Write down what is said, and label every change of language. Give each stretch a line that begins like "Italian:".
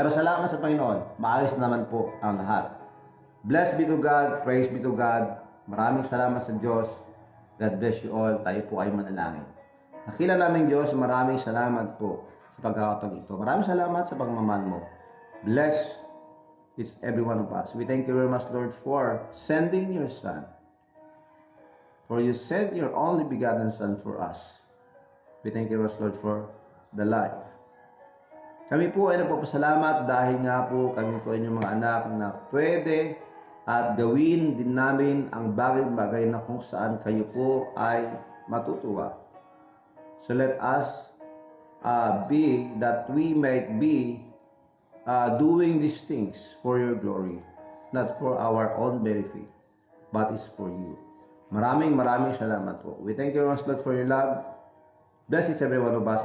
Filipino: Pero salamat sa Panginoon, maayos naman po ang lahat.
English: Blessed be to God, praise be to God.
Filipino: Maraming salamat sa Diyos.
English: God bless you all.
Filipino: Tayo po ay manalangin. Nakila namin Diyos, maraming salamat po sa pagkakataon ito. Maraming salamat sa pagmamahal mo.
English: Bless each every one of us. We thank you very much, Lord, for sending your Son. For you sent your only begotten Son for us. We thank you very much, Lord, for the life.
Filipino: Kami po ay nagpapasalamat dahil nga po kami po inyong mga anak na pwede at gawin din namin ang bagay-bagay na kung saan kayo po ay matutuwa.
English: So let us be that we might be doing these things for your glory, not for our own benefit, but it's for you.
Filipino: Maraming salamat po.
English: We thank you very much, Lord, for your love. Bless each every one of us.